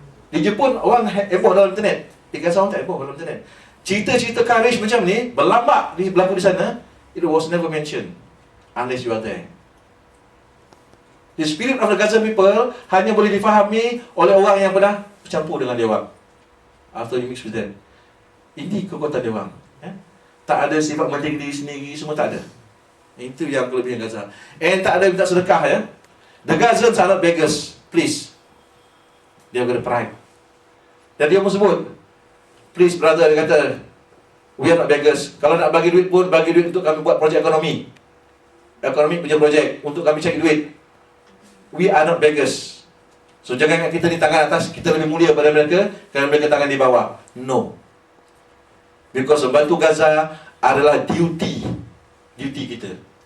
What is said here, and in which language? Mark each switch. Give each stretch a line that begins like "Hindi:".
Malay: Di Jepun, orang heboh dalam internet. Di Gaza orang tak heboh dalam internet. Cerita-cerita courage macam ni, berlambak berlaku di sana,
English: it was never mentioned. Unless you are there. The spirit of the Gaza people
Malay: hanya boleh difahami oleh orang yang pernah bercampur dengan dia orang.
English: After you mix with them.
Malay: Ini kekuatan dia orang. Tak ada sifat mementing diri sendiri, semua tak ada. Itu yang kelebihan Gaza. And tak ada minta sedekah ya.
English: The Gazans are not beggars. Please.
Malay: Dia ada pride. Dan dia pun sebut,
English: please brother,
Malay: dia kata,
English: we are not beggars.
Malay: Kalau nak bagi duit pun, bagi duit untuk kami buat projek ekonomi. Ekonomi punya projek, untuk kami cari duit.
English: We are not beggars.
Malay: So jangan ingat kita di tangan atas, kita lebih mulia pada mereka, kerana mereka tangan di bawah. No. Because membantu Gaza adalah duty kita.